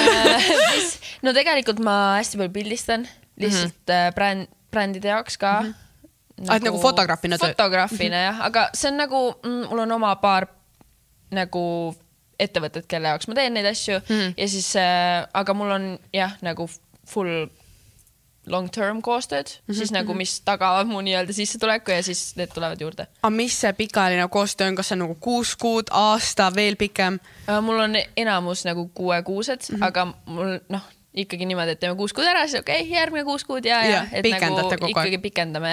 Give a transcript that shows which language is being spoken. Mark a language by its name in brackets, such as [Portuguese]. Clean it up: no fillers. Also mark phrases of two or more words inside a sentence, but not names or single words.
[Estonian] No tegelikult ma hästi palju pildistan. Lihtsalt brändide jaoks ka. Nagu fotograafina tööd? Fotograafina, jah. Aga see on nagu, mul on oma paar nagu ettevõtted, kelle jaoks ma teen neid asju. Ja siis, aga mul on jah, nagu [English] full long-term [Estonian] koostööd, siis nagu mis tagavad mu nii-öelda sissetuleku ja siis need tulevad juurde. Aga mis see pikaajaline koostöö on? Kas see on nagu 6 kuud, aasta, veel pikem? Mul on enamus nagu 6 kuused, aga mul ikkagi niimoodi, et teeme 6 kuud ära, siis okei, järgmine 6 kuud ja et nagu ikkagi pikendame.